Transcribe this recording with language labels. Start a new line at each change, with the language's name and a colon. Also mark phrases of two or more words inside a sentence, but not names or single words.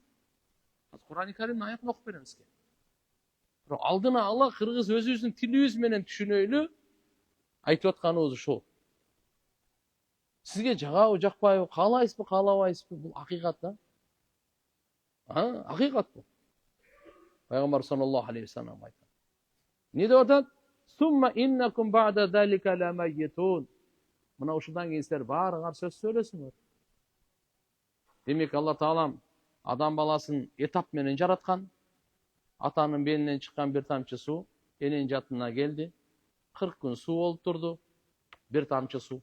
Kyrgyz: Кур'ан-ы Каримдин аятын окуп берем сизге. Бирок алдына ала кыргыз өзүбүздүн тилибиз менен түшүнөйлү айтып атканыбыз ушул. Сизге жагабы, жакпайбы, каалайсызбы, каалабайсызбы? Бул акыйкат да. Акыйкат бул. Пайгамбар
Arabic: صلى الله عليه وسلم
Kyrgyz: aytат. Ne деп атат?
Arabic: ثم إنكم بعد ذلك لميتون.
Kyrgyz: Мына ушундан кийин силер баарыңар сөз сөйлөсүңөр. Демек Алла Таалам адам баласын этап менен жараткан. Атанын белинен чыккан бир тамчы суу эненин жатына келди. 40 күн суу болуп турду. Бир тамчы суу.